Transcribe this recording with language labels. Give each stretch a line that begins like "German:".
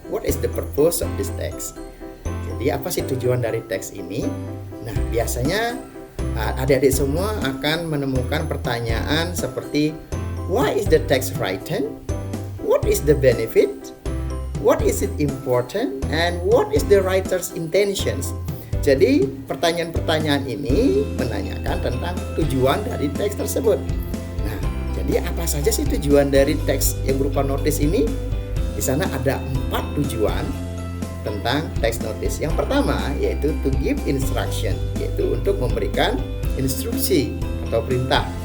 English: What is the purpose of this text?
Indonesian: Jadi apa sih tujuan dari teks ini? Nah, biasanya adik-adik semua akan menemukan pertanyaan seperti
English: why is the text written? What is the benefit? What is it important? And what is the writer's intentions?
Indonesian: Jadi pertanyaan-pertanyaan ini menanyakan tentang tujuan dari teks tersebut. Nah, jadi apa saja sih tujuan dari teks yang berupa notice ini? Di sana ada 4 tujuan tentang text notice. Yang pertama yaitu
English: to give instruction,
Indonesian: yaitu untuk memberikan instruksi atau perintah.